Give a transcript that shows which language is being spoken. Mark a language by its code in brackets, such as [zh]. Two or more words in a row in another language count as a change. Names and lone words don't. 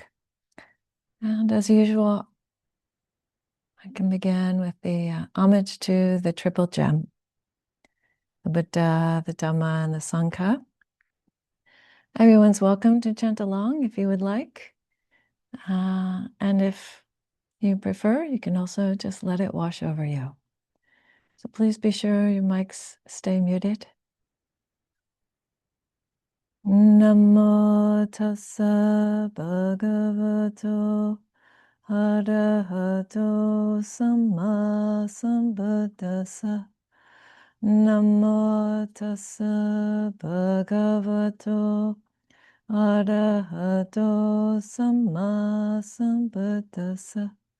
[en] And as usual, I can begin with the homage to the triple gem, the Buddha, the Dhamma, and the Sangha. Everyone's welcome to chant along if you would like. And if you prefer, you can also just let it wash over you. So please be sure your mics stay muted. [pi] Namo tassa bhagavato arahato samma sambuddhassa. Namo tassa bhagavato arahato samma sambuddhassa.